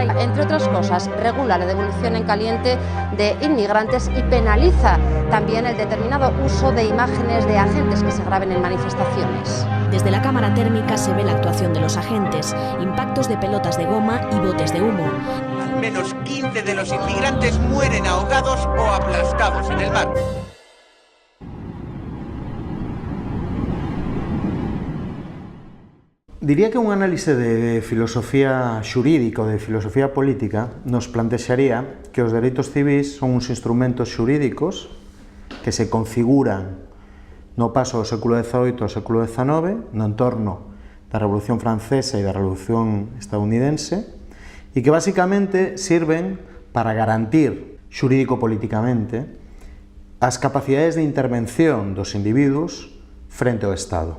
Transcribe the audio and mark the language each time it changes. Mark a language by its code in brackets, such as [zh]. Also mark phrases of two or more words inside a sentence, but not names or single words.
[es] Entre otras cosas, regula la devolución en caliente de inmigrantes y penaliza también el determinado uso de imágenes de agentes que se graben en manifestaciones. Desde la cámara térmica se ve la actuación de los agentes, impactos de pelotas de goma y botes de humo. Al menos 15 de los inmigrantes mueren ahogados o aplastados en el mar. [gl] Diría que un análise de filosofía xurídica ou de filosofía política nos plantexaría que os dereitos civís son uns instrumentos xurídicos que se configuran no paso do século XVIII ao século XIX, no entorno da Revolución Francesa e da Revolución Estadounidense, e que basicamente sirven para garantir xurídico-políticamente as capacidades de intervención dos individuos frente ao Estado.